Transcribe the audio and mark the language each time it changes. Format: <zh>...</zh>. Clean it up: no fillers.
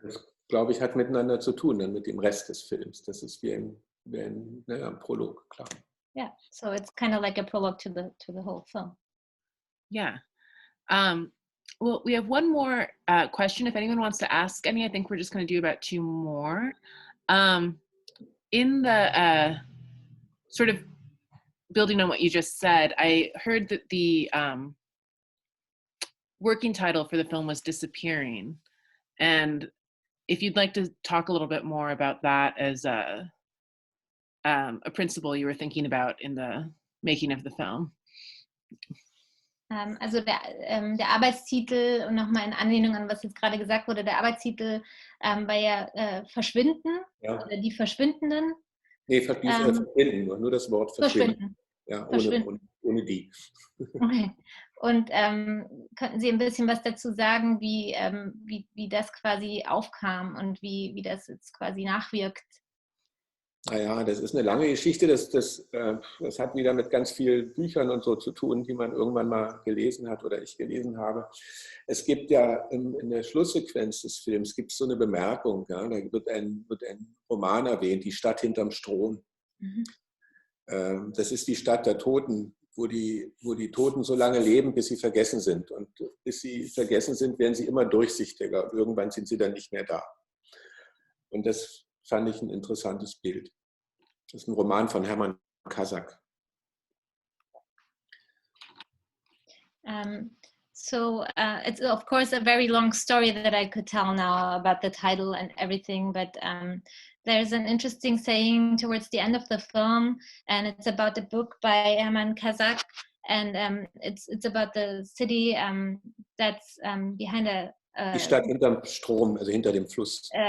<de>das, glaube ich, hat miteinander zu tun dann mit dem Rest des Films. Das ist wie ein Prolog, klar.</de> <en>Yeah, so it's kind of like a prologue to the whole film. Yeah. Well, we have one more question. If anyone wants to ask any, I think we're just going to do about 2 more. In the sort of building on what you just said, I heard that the working title for the film was Disappearing. And if you'd like to talk a little bit more about that as a principle you were thinking about in the making of the film.</en> <de>Also der Arbeitstitel, und nochmal in Anlehnung an was jetzt gerade gesagt wurde, der Arbeitstitel war ja Verschwinden, ja. Oder die Verschwindenden. Nee, verschwinden, nur das Wort verschwinden. Ja, ohne die. Okay. Und könnten Sie ein bisschen was dazu sagen, wie das quasi aufkam und wie das jetzt quasi nachwirkt? Naja, das ist eine lange Geschichte. Das hat wieder mit ganz vielen Büchern und so zu tun, die man irgendwann mal gelesen hat oder ich gelesen habe. Es gibt ja in der Schlusssequenz des Films gibt es so eine Bemerkung, ja, da wird ein Roman erwähnt, die Stadt hinterm Strom. Das ist die Stadt der Toten, wo die Toten so lange leben, bis sie vergessen sind. Und bis sie vergessen sind, werden sie immer durchsichtiger. Irgendwann sind sie dann nicht mehr da. Und das fand ich ein interessantes Bild. Das ist ein Roman von Hermann Kasak.</de> <en>So it's of course a very long story that I could tell now about the title and everything, but there's an interesting saying towards the end of the film, and it's about a book by Hermann Kasak, and it's about the city that's behind</en> <de>die Stadt hinterm Strom, also hinter dem Fluss.</de>